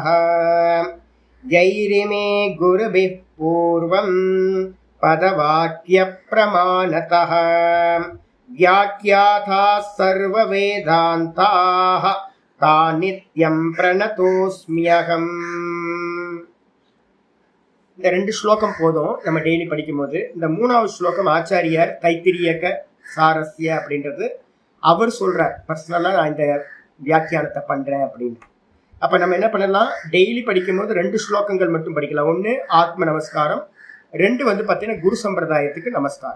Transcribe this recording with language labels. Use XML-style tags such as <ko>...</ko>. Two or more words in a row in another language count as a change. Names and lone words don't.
<sa>यैरिमे गुरुभिः पूर्वं पदवाक्यप्रमाणतः व्याख्याताः सर्ववेदान्ताः तान् नित्यं प्रणतोऽस्म्यहम्।</sa> <ta>இந்த 2 ஸ்லோகம் போதும் நம்ம டெய்லி படிக்கும்போது. இந்த 3வது ஸ்லோகம் ஆச்சாரியார் தைத்திரியக சாரஸ்ய அப்படின்றது அவர் சொல்றார். பர்சனலா நான் இந்த வியாக்கியானத்தை பண்றேன் அப்படின்னு. அப்ப நம்ம என்ன பண்ணலாம், டெய்லி படிக்கும்போது 2 ஸ்லோகங்கள் மட்டும் படிக்கலாம். 1 ஆத்ம நமஸ்காரம், 2 வந்து பார்த்தீங்கன்னா குரு சம்பிரதாயத்துக்கு நமஸ்காரம்.</ta>